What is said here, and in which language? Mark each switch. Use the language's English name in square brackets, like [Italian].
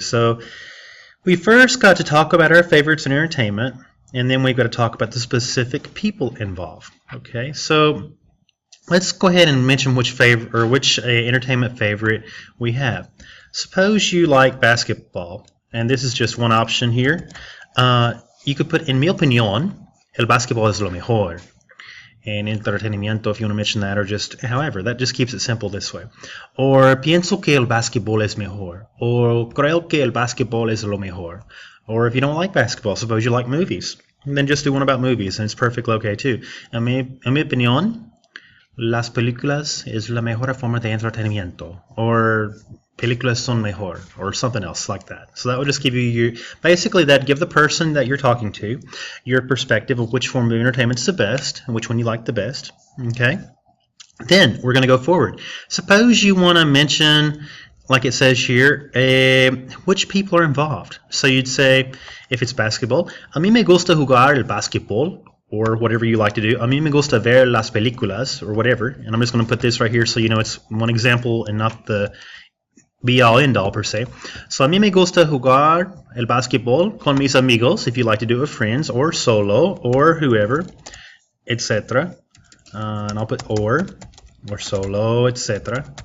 [English] So we first got to talk about our favorites in entertainment, and then we've got to talk about the specific people involved. Okay, so let's go ahead and mention which entertainment favorite we have. Suppose you like basketball, and this is just one option here. You could put, [Spanish] en mi opinión, el básquetbol es lo mejor. En entretenimiento, [English] if you want to mention that, or just however, that just keeps it simple this way. [Spanish] Or pienso que el básquetbol es mejor. Or creo que el básquetbol es lo mejor. [English] Or if you don't like basketball, suppose you like movies, then just do one about movies, and it's perfectly okay too. [Spanish] En mi opinión, las películas es la mejor forma de entretenimiento. [English] Or [Spanish] películas son mejor, [English] or something else like that. So that would just give you basically that'd give the person that you're talking to your perspective of which form of entertainment is the best and which one you like the best. Okay. Then we're going to go forward. Suppose you want to mention, like it says here, which people are involved. So you'd say, if it's basketball, [Spanish] a mí me gusta jugar el básquetbol, [English] or whatever you like to do. [Spanish] A mí me gusta ver las películas, [English] or whatever. And I'm just going to put this right here so you know it's one example and not the be-all, end-all per se. So [Spanish] a mí me gusta jugar el básquetbol con mis amigos, [English] if you like to do it with friends, or solo, or whoever, etc. And I'll put or solo, etc.